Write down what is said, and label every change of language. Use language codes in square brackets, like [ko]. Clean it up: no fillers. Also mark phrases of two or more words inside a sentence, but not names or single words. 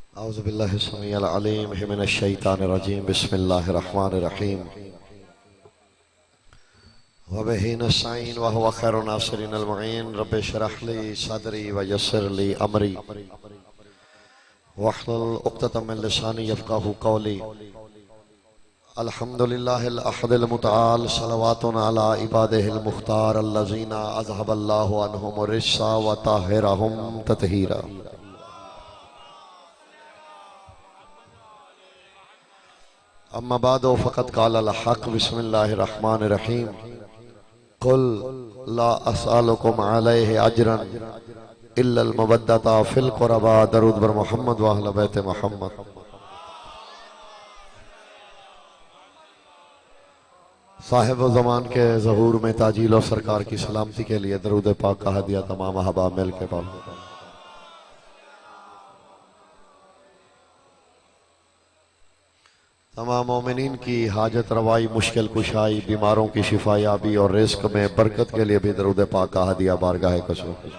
[ar] أعوذ بالله السميع العليم من الشيطان الرجيم بسم الله الرحمن الرحيم وبه نستعين وهو خير الناصرين معين رب اشرح لي صدري ويسر لي أمري واحلل عقدة من لساني يفقهوا قولي. الحمد لله الأحد المتعال صلوات على عباده المختار الذين أذهب الله عنهم الرجس وطهرهم تطهيرا. أما بعد فقد قال الحق بسم الله الرحمن الرحيم قل لا أسألكم عليه أجرا إلا المودة في القربى. [ur] درود بر محمد و اہل بیت محمد. صاحب زمان کے ظہور میں تعجیل اور سرکار کی سلامتی کے لیے درود پاک کا ہدیہ تمام احباب مل کے پڑھو. تمام مومنین کی حاجت روائی، مشکل کشائی، بیماروں کی شفایابی اور رزق میں برکت کے لیے بھی درود پاک کا ہدیہ بارگاہ کسو.